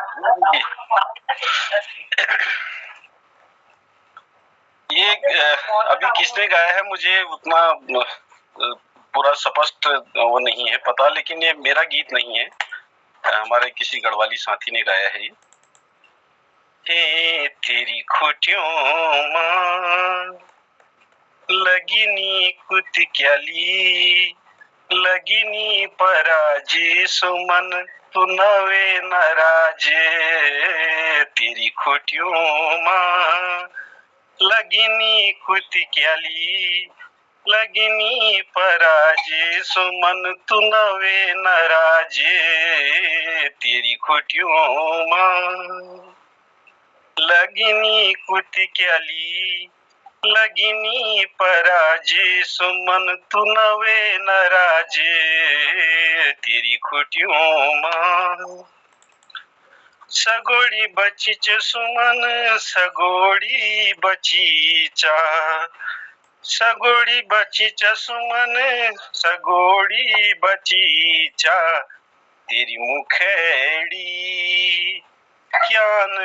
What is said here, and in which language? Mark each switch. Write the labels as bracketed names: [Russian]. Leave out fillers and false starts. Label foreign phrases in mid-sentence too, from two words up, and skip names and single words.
[Hindi] ये अभी किसने गाया है मुझे उतना पूरा स्पष्ट वो नहीं है पता, लेकिन ये मेरा गीत नहीं है, हमारे किसी गढ़वाली साथी ने गाया है ये। [Garhwali] हे तेरी खुटियों मां लगिनी कुत क्याली, लगिनी पराजी सुमन तू नवे नराजे, तेरी खुटियों मां लगिनी कुत क्याली, लगिनी पराजे सुमन तू नवे नराजे, तेरी खुटियों मां लगिनी कुत क्याली, लगिनी पराजे सुमन तू नवे नराजे, तेरी खुटियों मां सगोड़ी बचीच सुमन सगोड़ी बचीचा, सगोड़ी बची चसुमन सगोड़ी बची चा तेरी मुखेड़ी ज्ञान